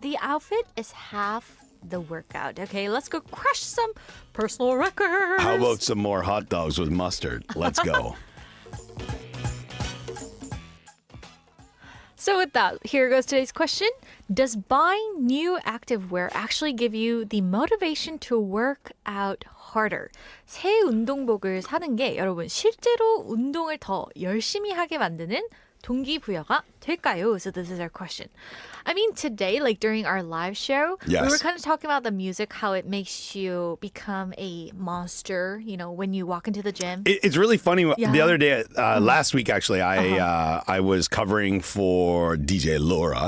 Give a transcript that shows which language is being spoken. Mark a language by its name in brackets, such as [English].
[English] The outfit is half the workout. Okay, let's go crush some personal records. How about some more hot dogs with mustard? Let's go. So with that, here goes today's question. Does buying new activewear actually give you the motivation to work out harder? [Korean] 새 운동복을 사는 게 여러분 실제로 운동을 더 열심히 하게 만드는 동기부여가 될까요? [English] So this is our question. I mean, today, like during our live show, Yes. we were kind of talking about the music, how it makes you become a monster, when you walk into the gym. It's really funny. Yeah. The other day, last week actually, I was covering for DJ Laura